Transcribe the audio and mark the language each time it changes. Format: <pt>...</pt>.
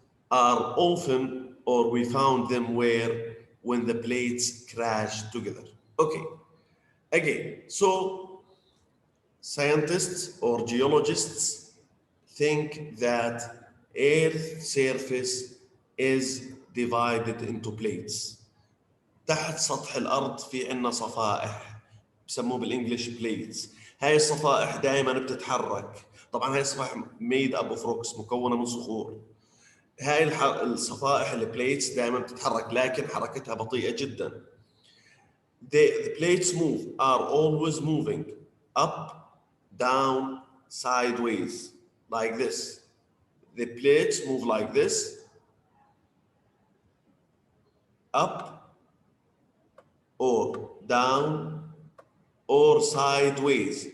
<en>are often, or we found them where when the plates crash together. Okay, again, so scientists or geologists think that Earth surface is divided into plates.</en> <ar>تحت سطح الأرض في عنا صفائح بسموه بالإنجليش بليتس. هاي الصفائح دائما بتتحرك. طبعا هاي الصفائح</ar> <en>made up of rocks</en> <ar>مكونة من صخور. هاي الصفائح البليتس دائما بتتحرك لكن حركتها بطيئة جدا.</ar> <en>The plates are always moving up, down, sideways, like this. The plates move like this, up or down or sideways.</en>